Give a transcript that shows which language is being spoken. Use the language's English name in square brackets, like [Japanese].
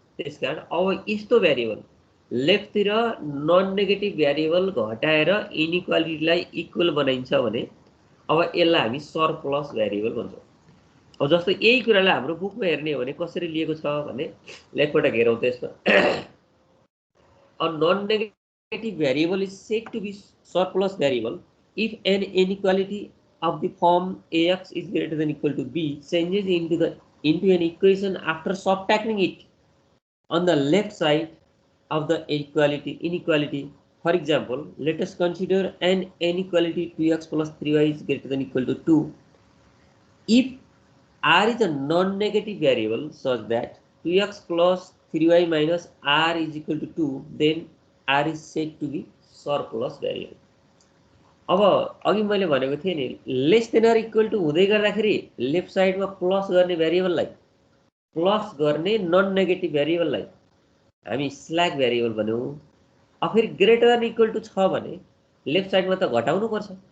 [Nepali] त्यसकारण अब यस्तो भ्यारिएबल लेफ्टतिर नन नेगेटिभ भ्यारिएबल घटाएर इनइक्वालिटीलाई इक्वल बनाइन्छ भने अब यसलाई हामी सरप्लस भ्यारिएबल भन्छौँ। अब जस्तो यही कुरालाई हाम्रो बुकमा हेर्ने हो भने कसरी लिएको छ भने एकपटक हेरौँ त्यसमा। [English] A non-negative variable is said to be surplus variable if an inequality of the form ax is greater than equal to b changes into an equation after subtracting it on the left side of the inequality. For example, let us consider an inequality 2x plus 3y is greater than equal to 2. If r is a non-negative variable such that 2x plus 3y minus r is equal to 2, then r is said to be surplus variable. [Nepali] अब अघि मैले भनेको थिएँ नि, less than or equal to हुँदै गर्दाखेरि left साइडमा plus गर्ने भ्यारिएबललाई, प्लस गर्ने नन नेगेटिभ भ्यारिएबललाई हामी स्ल्याक भ्यारिएबल भन्यौँ। अब फेरि ग्रेटर देन इक्वल टु छ भने लेफ्ट साइडमा त घटाउनु पर्छ।